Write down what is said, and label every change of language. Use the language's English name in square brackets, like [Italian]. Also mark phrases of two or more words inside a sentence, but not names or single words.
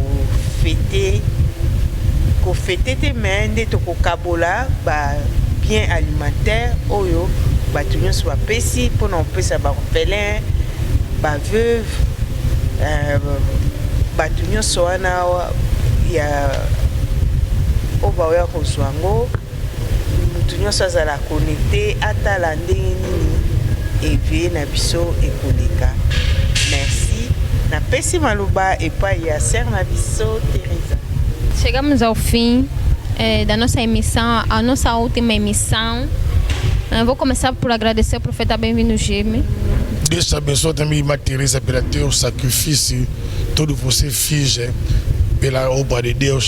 [Lingala] ko fêter te mais nde to ko kabola ba [French] bien alimentaire [Lingala] oyo batu nyonso bapesi mpona opesa baorphelin baveuve batu nyonso wana ya oyo baoya kozwa yango mutu nyonso azala connecté atala ndenge nini evie na biso ekoleka. Merci napesi maloba epai ya sœur na biso Teresa. [Portuguese] Chegamos ao fim da nossa emissão, a nossa última emissão. Vou começar por agradecer ao profeta Bem-vindo Jimmy. Deus te abençoe também, Teresa, pelo teu sacrifício, todo você fez pela obra de Deus.